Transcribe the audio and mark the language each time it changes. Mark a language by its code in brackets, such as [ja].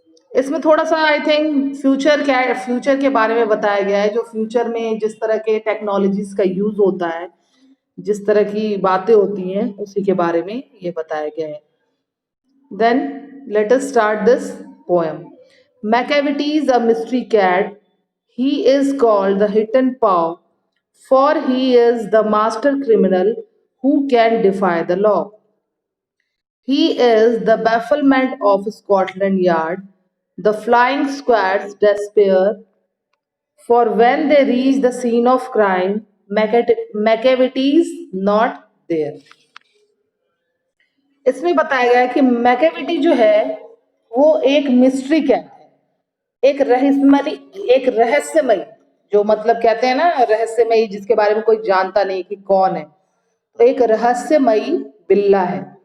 [hi] इसमें थोड़ा सा [en] I think [hi] फ्यूचर के बारे में बताया गया है, जो फ्यूचर में जिस तरह के टेक्नोलॉजीज का यूज होता है, जिस तरह की बातें होती हैं, उसी के बारे में ये बताया गया है। [en] Then let us start this poem. Macavity is a mystery cat. He is called the hidden paw, for he is the master criminal who can defy the law. He is the bafflement of Scotland Yard, the flying squad's despair, for when they reach the scene of crime, Macavity is not there. [hi] इसमें बताया गया है कि Macavity जो है वो एक mystery cat है, एक रहस्यमयी, जो मतलब कहते हैं ना रहस्यमयी, जिसके बारे में कोई जानता नहीं कि कौन है, तो एक रहस्यमयी बिल्ला है।